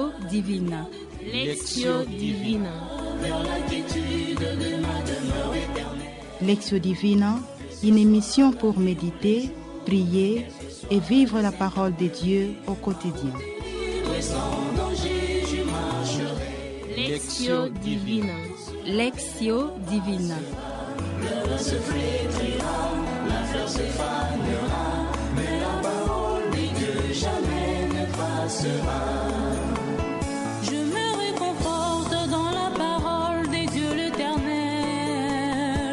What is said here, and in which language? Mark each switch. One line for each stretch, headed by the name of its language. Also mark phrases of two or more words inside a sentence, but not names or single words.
French: divina. Lectio Divina. vers la quiétude de ma demeure éternelle. Lectio Divina, une émission pour méditer, prier et vivre la parole de Dieu au quotidien. Et sans danger, je marcherai. Lectio Divina. Lectio divina. Le vin se flétrira, la fleur se fanera, mais la parole de Dieu jamais ne passera. Je me réconforte dans la parole des dieux l'Éternel.